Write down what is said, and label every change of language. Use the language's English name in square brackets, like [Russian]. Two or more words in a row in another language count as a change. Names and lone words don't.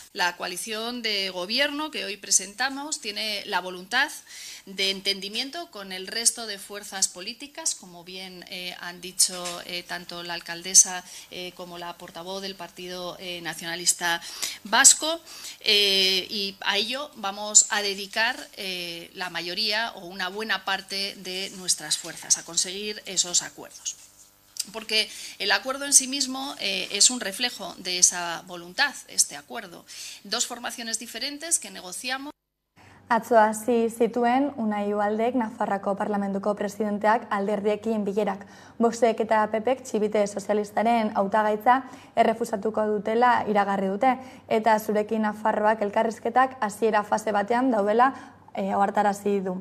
[Spanish] La coalición de gobierno que hoy presentamos tiene la voluntad de entendimiento con el resto de fuerzas políticas, como bien han dicho tanto la alcaldesa como la portavoz del Partido Nacionalista Vasco, y a ello vamos a dedicar la mayoría o una buena parte de nuestras fuerzas a conseguir esos acuerdos. Porque el acuerdo en sí mismo es un reflejo de esa voluntad, este acuerdo. Dos formaciones diferentes que negociamos. [Basque] Atzo hasi zituen Unai Ubaldek Nafarrako Parlamentuko presidenteak alderdiekin bilerak. Voxek eta PPek txibite sozialistaren hautagaitza errefusatuko dutela iragarri dute, eta zurekin Nafarroak elkarrizketak hasiera fase batean daudela ohartarazi du.